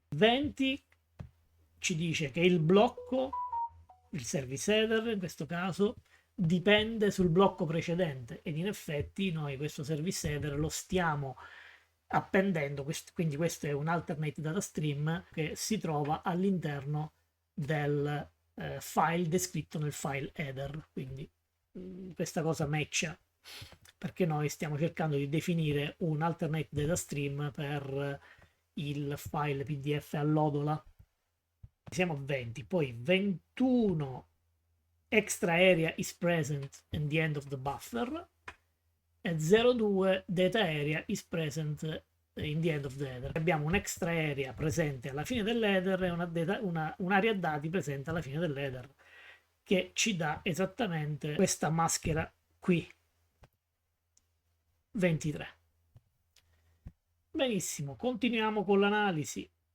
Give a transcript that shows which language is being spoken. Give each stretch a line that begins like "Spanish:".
Italian: 20 ci dice che il blocco, il service header in questo caso, dipende sul blocco precedente, ed in effetti noi questo service header lo stiamo appendendo, quindi questo è un alternate data stream che si trova all'interno del file descritto nel file header. Quindi questa cosa matcha, perché noi stiamo cercando di definire un alternate data stream per il file PDF all'odola. Siamo a 20, poi 21
English: extra area is present at the end of the buffer,
Italian: e 02
English: data area is present in the end of the header.
Italian: Abbiamo un extra area presente alla fine dell'header e un'area dati presente alla fine dell'header, che ci dà esattamente questa maschera qui, 23. Benissimo, continuiamo con l'analisi.